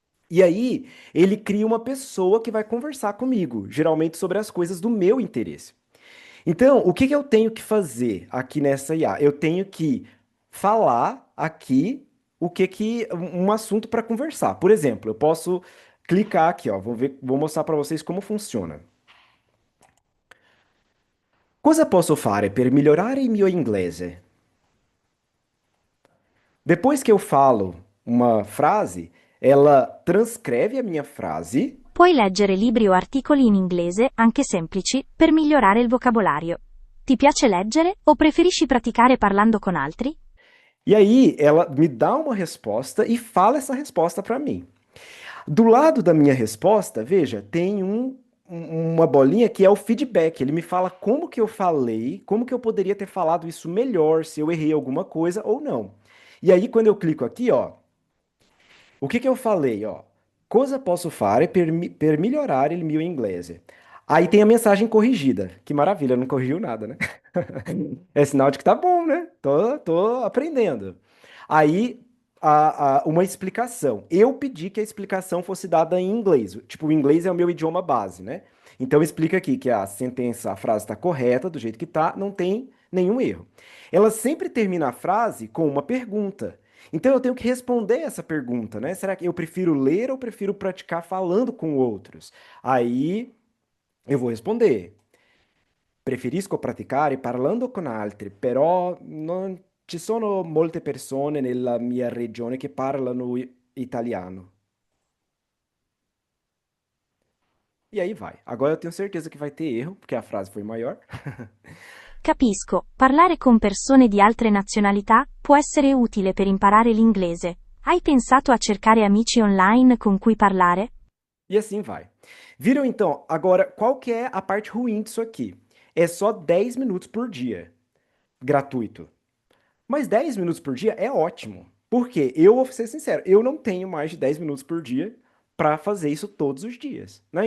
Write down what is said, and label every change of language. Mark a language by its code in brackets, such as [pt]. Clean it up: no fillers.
[pt] E aí, ele cria uma pessoa que vai conversar comigo, geralmente sobre as coisas do meu interesse. Então, o que que eu tenho que fazer aqui nessa IA? Eu tenho que falar aqui o que que um assunto para conversar. Por exemplo, eu posso clicar aqui, ó, vou mostrar para vocês como funciona. [it] Cosa posso fare per migliorare il mio inglese? [pt] Depois que eu falo uma frase, ela transcreve a minha frase. [it] Puoi leggere libri o articoli in inglese, anche semplici, per migliorare il vocabolario. Ti piace leggere o preferisci praticare parlando con altri? [pt] E aí ela me dá uma resposta e fala essa resposta para mim. Do lado da minha resposta, veja, tem uma bolinha que é o feedback. Ele me fala como que eu falei, como que eu poderia ter falado isso melhor, se eu errei alguma coisa ou não. E aí, quando eu clico aqui, ó, o que que eu falei, ó? [it] Cosa posso fare per migliorare il mio inglese? [pt] Aí tem a mensagem corrigida. Que maravilha, não corrigiu nada, né? É sinal de que tá bom, né? Tô aprendendo. Aí, uma explicação. Eu pedi que a explicação fosse dada em inglês. Tipo, o inglês é o meu idioma base, né? Então, explica aqui que a sentença, a frase está correta, do jeito que tá, não tem nenhum erro. Ela sempre termina a frase com uma pergunta. Então, eu tenho que responder essa pergunta, né? Será que eu prefiro ler ou prefiro praticar falando com outros? Aí, eu vou responder. [it] Preferisco praticare parlando con altri, però non ci sono molte persone nella mia regione che parlano italiano. [pt] E aí vai. Agora eu tenho certeza que vai ter erro, porque a frase foi maior. [it] Capisco, parlare con persone di altre nazionalità può essere utile per imparare l'inglese. Hai pensato a cercare amici online con cui parlare? [pt] E assim vai. Viram então? Agora, qual que é a parte ruim disso aqui? É só 10 minutos por dia, gratuito. Mas 10 minutos por dia é ótimo. Porque eu vou ser sincero, eu não tenho mais de 10 minutos por dia para fazer isso todos os dias, né?